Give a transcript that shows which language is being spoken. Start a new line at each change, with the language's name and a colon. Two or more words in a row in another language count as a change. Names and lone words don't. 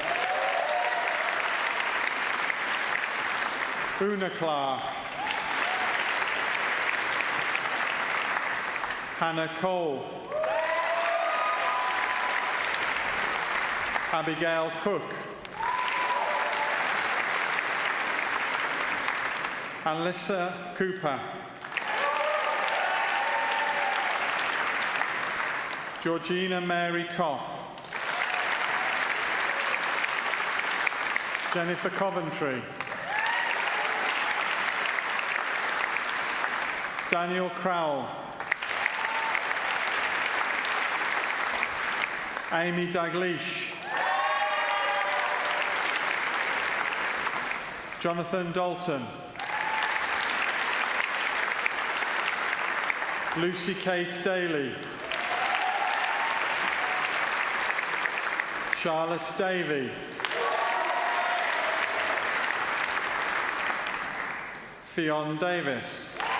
English: Una Clark. Hannah Cole. Abigail Cook. Alyssa Cooper. Georgina Mary Kopp. Jennifer Coventry. Daniel Crowell. Amy Daglish. Jonathan Dalton. Lucy Kate Daly. Charlotte Davey. Fionn Davis.